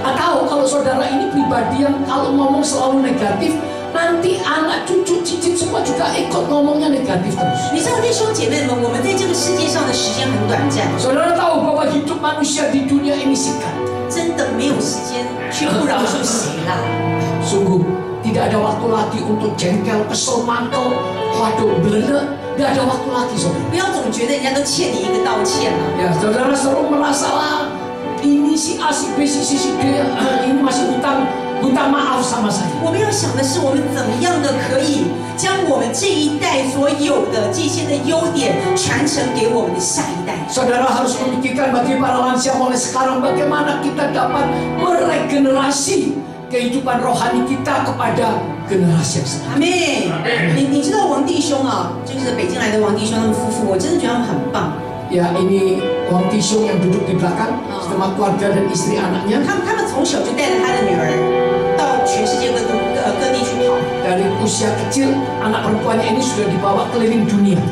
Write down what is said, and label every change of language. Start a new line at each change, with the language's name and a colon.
Indonesian: Atau kalau saudara ini pribadi yang kalau ngomong selalu negatif, nanti anak cucu cicit semua juga ikut ngomongnya negatif terus.
Chinese: 你知道弟兄姐妹们，我们在这个世界上的时间很短暂，
Indonesian: Saudara tahu bahwa hidup manusia di dunia ini singkat.
Chinese: 真的没有时间去不饶恕谁啦。
Indonesian: Sungguh tidak ada waktu lagi untuk jengkel, kesel, mangkel, waduh, belele. Tidak ada waktu lagi, saudara.
Chinese: 不要总觉得人家都欠你一个道歉了。
Indonesian: Ya, saudara selalu merasa lah ini si A, si B, si C, si D, ini masih utang minta maaf sama saya.
Chinese: 我们要想的是，我们怎么样的可以将我们这一代所有的这些的优点传承给我们的下一代。
Indonesian: Saudara harus memikirkan bagi para lansia mulai sekarang bagaimana kita dapat meregenerasi kehidupan rohani kita kepada generasi yang sekarang.
Chinese: 阿妹，你知道王弟兄啊，就是北京来的王弟兄他们夫妇，我真的觉得他们很棒。
Indonesian: Ya, ini Wang Tisung yang duduk di belakang sama keluarga dan istri anaknya.
Chinese: 他们从小就带着他的女儿到全世界各地去跑。
Indonesian: Dari usia kecil anak perempuannya ini sudah dibawa keliling dunia.